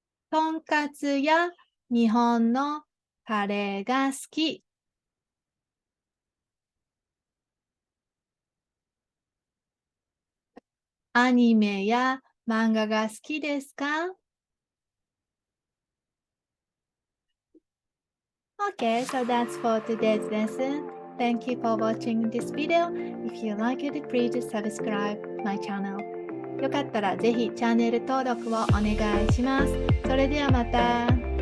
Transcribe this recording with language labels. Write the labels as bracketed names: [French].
[Japanese] とんかつや日本のカレーが好き。アニメや漫画が好きですか？ [English] Okay, so that's for today's lesson. Thank you for watching this video. If you like it, please subscribe my channel. [Japanese] よかったらぜひチャンネル登録をお願いします。それではまた。